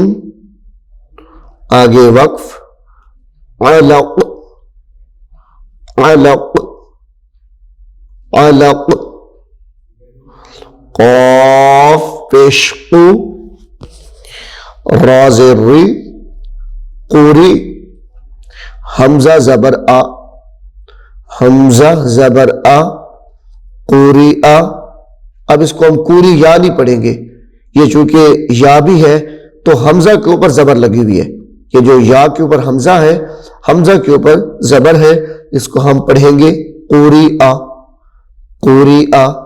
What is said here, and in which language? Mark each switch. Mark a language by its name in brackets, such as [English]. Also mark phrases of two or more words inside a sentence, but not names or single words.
[Urdu] آگے وقف علق علق علق. قاف پیش قو را زیر ری قوری حمزہ زبر آ حمزہ زبر آ قوری آ. اب اس کو ہم قوری یا نہیں پڑھیں گے، یہ چونکہ یا بھی ہے تو حمزہ کے اوپر زبر لگی ہوئی ہے. یہ جو یا کے اوپر حمزہ ہے، حمزہ کے اوپر زبر ہے، اس کو ہم پڑھیں گے قوری آ قوری آ.